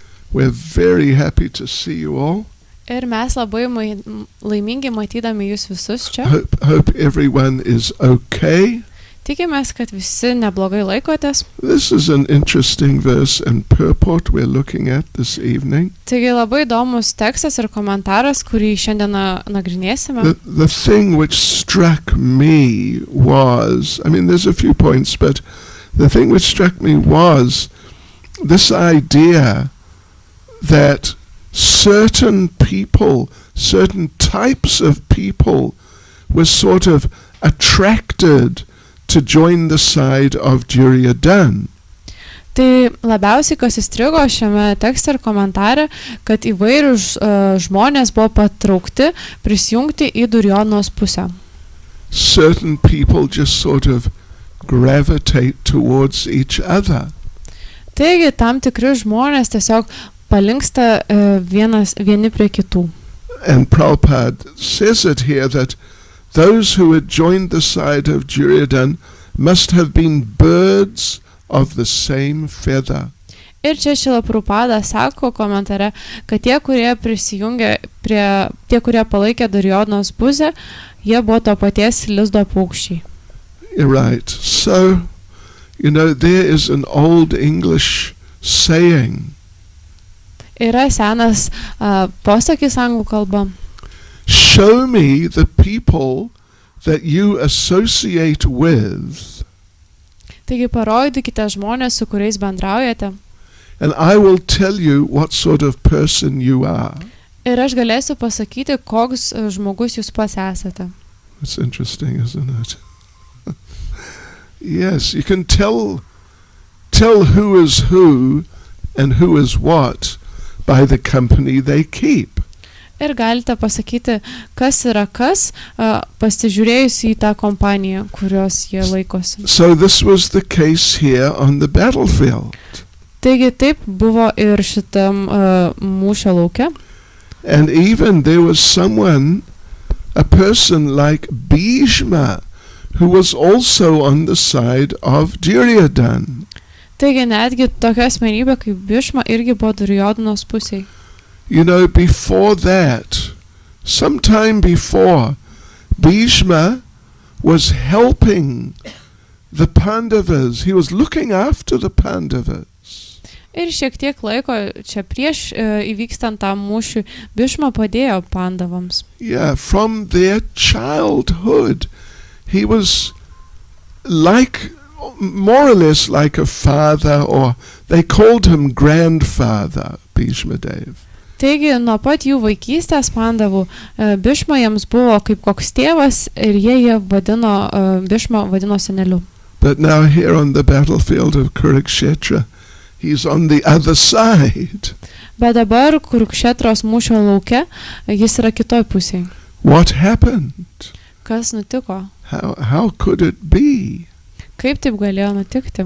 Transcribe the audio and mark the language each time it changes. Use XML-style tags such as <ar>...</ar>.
<en>We're very happy to see you all.</en> <lt>Ir mes labai laimingi matydami jūs visus čia.</lt> <en>Hope everyone is okay.</en> <lt>Tikimės, kad visi neblogai laikotės.</lt> <en>This is an interesting verse and purport we're looking at this evening.</en> <lt>Taigi labai įdomus tekstas ir komentaras, kurį šiandien nagrinėsime.</lt> <en>The thing which struck me was, there's a few points, but the thing which struck me was this idea that certain people, certain types of people were sort of attracted to join the side of Duryodhana.</en> <lt>Tai labiausiai, kas įstrigo šiame tekste ir komentare, kad įvairūs žmonės buvo patraukti prisijungti į Duryodanos pusę.</lt> <en>Certain people just sort of gravitate towards each other.</en> <lt>Taigi, tam tikri žmonės tiesiog palinksta vieni prie kitų.</lt> <en>And Prabhupada says it here that those who had joined the side of Duryodhana must have been birds of the same feather.</en> <lt>Ir čia Šrila Prabhupada sako komentare, kad tie, kurie prisijungė tie, kurie palaikė Duryodanos pusę, jie buvo to paties lizdo paukščiai.</lt> <en>Right. So, there is an old English saying.</en> <lt>Yra senas posakis anglų kalba.</lt> <en>Show me the people that you associate with.</en> <lt>Taigi parodykite žmonės, su kuriais bendraujate.</lt> <en>And I will tell you what sort of person you are.</en> <lt>Ir aš galėsiu pasakyti, koks žmogus jūs pats esate.</lt> <en>It's interesting, isn't it? Yes, you can tell who is who and who is what by the company they keep.</en> <lt>Ir galite pasakyti, kas yra kas, pasižiūrėjus į tą kompaniją, kurios jie laikosi.</lt> <en>So this was the case here on the battlefield.</en> <lt>Taigi taip buvo ir šitam mūšio lauke.</lt> <en>And even there was a person like Bhishma, who was also on the side of Duryodhana.</en> <lt>Taigi netgi tokia asmenybė kaip Bhishma irgi buvo Duryodanos pusėje.</lt> <en>Before that, sometime before, Bhishma was helping the Pandavas. He was looking after the Pandavas.</en> <lt>Ir šiek tiek laiko čia prieš įvykstant tam mūšiui, Bhishma padėjo Pandavams.</lt> <en>Yeah, from their childhood, he was more or less like a father, or they called him grandfather, Bhishma Dev.</en> <lt>Taigi, nuo pat jų vaikystės Pandavų, Bhishma jiems buvo kaip koks tėvas ir jie Bhishma vadino seneliu.</lt> <en>But now here on the battlefield of Kurukshetra, he's on the other side.</en> <lt>Bet dabar Kurukšetros mūšio lauke jis yra kitoj pusėje.</lt> <en>What happened?</en> <lt>Kas nutiko?</lt> <en>How could it be?</en> <lt>Kaip taip galėjo nutikti?</lt>